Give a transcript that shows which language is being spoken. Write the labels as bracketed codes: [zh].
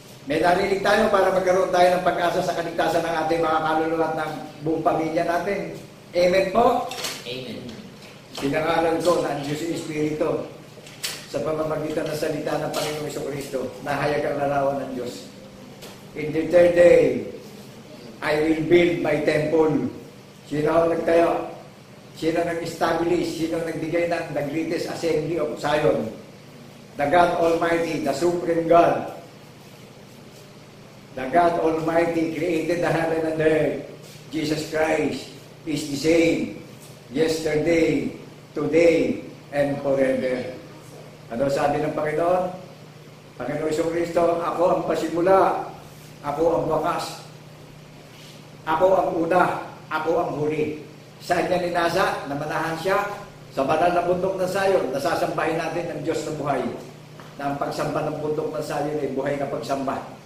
[tl] May nadinig tayo para magkaroon tayo ng pag-asa sa kaligtasan ng ating mga kaluluwa at ng buong pamilya natin. Amen po? Amen. Pinangalan ko na ang Diyos sa Espiritu sa pamamagitan ng salita ng Panginoong Jesucristo, nahayag ang larawan ng Diyos. [en] In the third day, I will build my temple. [tl] Sino ang nagtayo? Sino nag-establish? Sino nagbigay ng [en] the greatest assembly of Zion? The God Almighty, the Supreme God. The God Almighty created the heaven and the earth. Jesus Christ is the same yesterday, today, and forever. [tl] Ano sabi ng Panginoon? Panginoon Jesucristo, ako ang pasimula, ako ang wakas, ako ang una, ako ang huli. Saan niya ninasa? Namanahan siya sa banal na bundok ng Sayon. Nasasambahin natin ang Diyos na buhay. Na ang pagsamba ng bundok ng Sayon ay buhay na pagsamba.